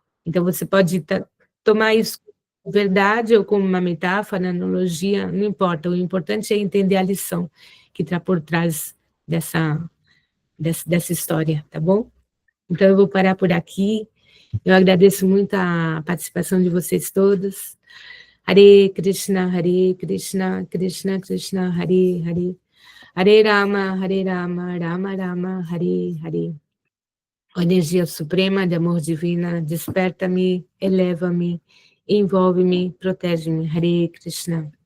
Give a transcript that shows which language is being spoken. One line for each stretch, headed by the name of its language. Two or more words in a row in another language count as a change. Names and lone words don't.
Portuguese: Então, você pode tomar isso verdade ou como uma metáfora, analogia, não importa. O importante é entender a lição que está por trás dessa história, tá bom? Então, eu vou parar por aqui. Eu agradeço muito a participação de vocês todos.
Sanskrit: हरे कृष्ण, कृष्ण कृष्ण, हरे हरे. हरे राम, राम राम, हरे हरे.
Portuguese: Ó energia suprema de amor divina, desperta-me, eleva-me, envolve-me, protege-me.
Sanskrit: हरे कृष्ण.